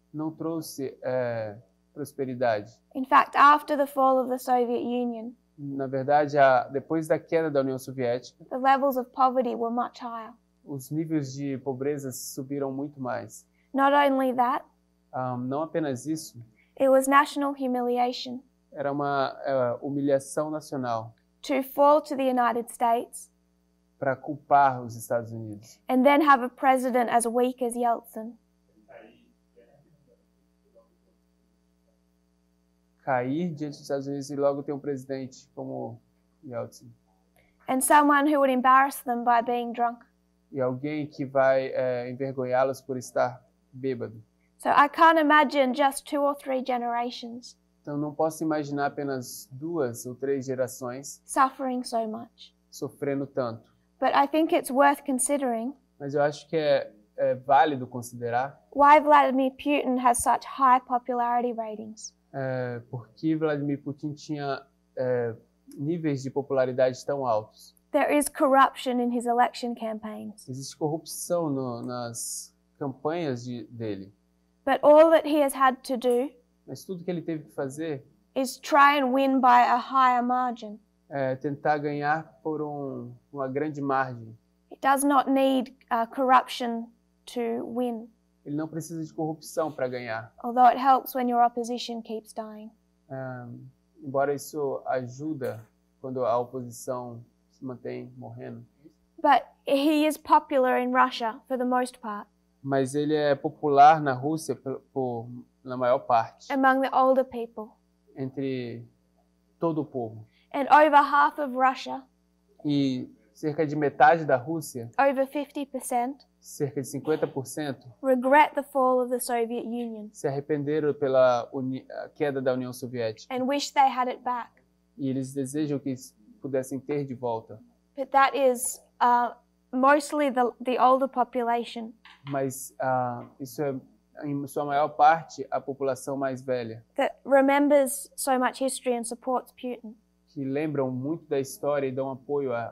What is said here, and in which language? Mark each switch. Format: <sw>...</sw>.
<pt>Não trouxe prosperidade.</pt> <en>In fact, after the fall of the Soviet Union,</en> <pt>na verdade, depois da queda da União Soviética,</pt> <en>the levels of poverty were much higher.</en> <pt>Os níveis de pobreza subiram muito mais.</pt> <en>Not only that,</en> <pt>não apenas isso,</pt> <en>it was national humiliation.</en> <pt>Era uma humilhação nacional.</pt> <en>To fall to the United States.</en> <pt>Para culpar os Estados Unidos.</pt> <en>And then have a president as weak as Yeltsin.</en> <pt>Cair diante dos Estados Unidos e logo ter um presidente como Yeltsin.</pt> <en>And someone who would embarrass them by being drunk.</en> <pt>E alguém que vai envergonhá-los por estar bêbado.</pt> <en>So I can't imagine just 2 or 3 generations.</en> <pt>Então não posso imaginar apenas 2 ou 3 gerações</pt> <en>suffering so much.</en> <pt>Sofrendo tanto.</pt> <en>But I think it's worth considering.</en> <pt>Mas eu acho que é válido considerar.</pt> <en>Why Vladimir Putin has such high popularity ratings.</en> <pt>Porque Vladimir Putin tinha níveis de popularidade tão altos.</pt> <en>There is corruption in his election campaigns.</en> <pt>Existe corrupção nas campanhas dele.</pt> <en>But all that he has had to do</en> <pt>Mas tudo que ele teve que fazer</pt> <en>is try and win by a higher margin.</en> <pt>Tentar ganhar por uma grande margem.</pt> <en>He does not need corruption to win.</en> <pt>Ele não precisa de corrupção para ganhar.</pt> <en>Although it helps when your opposition keeps dying.</en> <pt>Embora isso ajuda quando a oposição se mantém morrendo.</pt> <en>But he is popular in Russia for the most part.</en> <pt>Mas ele é popular na Rússia na maior parte.</pt> <en>Among the older people.</en> <pt>Entre todo o povo.</pt> <en>And over half of Russia.</en> <pt>E cerca de metade da Rússia.</pt> <en>Over 50%.</en> <pt>Cerca de 50%.</pt> <en>Regret the fall of the Soviet Union.</en> <pt>Se arrependeram pela queda da União Soviética.</pt> <en>And wish they had it back.</en> <pt>E eles desejam que pudessem ter de volta.</pt> <en>But that is mostly the older population.</en> <pt>Mas isso é em sua maior parte a população mais velha.</pt> <en>That remembers so much history and supports Putin.</en> <pt>Que lembram muito da história e dão apoio</pt>